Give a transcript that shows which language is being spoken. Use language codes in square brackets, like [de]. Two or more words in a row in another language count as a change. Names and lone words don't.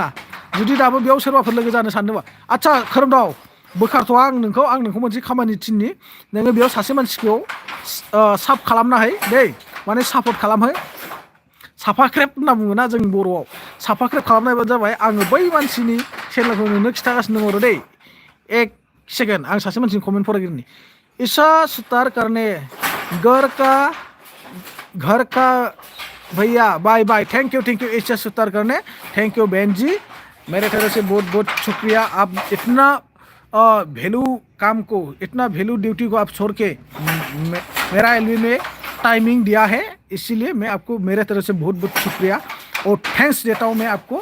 [brx] जुदि दाबो बेयाव सोरबाफोर लोगो जानो सानदोंबा, आच्छा खोरोमदाव बोखारथ'वा, आं नोंखौ मोनसे खामानि थिननि, नोङो बेयाव सासे मानसिखौ साब खालामना है दै, माने सापर्ट खालामहो। साफाख्रेब होनना बुङोना जों बर'आव, साफाख्रेब खालामनायबा जाबाय, आङो बै मानसिनि चेनेलखौ नोंनो खिन्थागासिनो दङ दै। एक सेकेन्ड, आं सासे मानसिनि कमेन्ट फरायग्रोनि। [hi] ईशा सुतार करने घर का भैया [en] bye bye, thank you [hi] ईशा सुतार करने, [en] thank you [hi] बहन जी, मेरे तरफ से बहुत बहुत शुक्रिया। आप इतना वैल्यू काम को, इतना वैल्यू ड्यूटी को आप छोड़ के मेरा एलबी में टाइमिंग दिया है, इसीलिए मैं आपको मेरे तरफ से बहुत बहुत शुक्रिया और थैंक्स देता हूँ मैं आपको।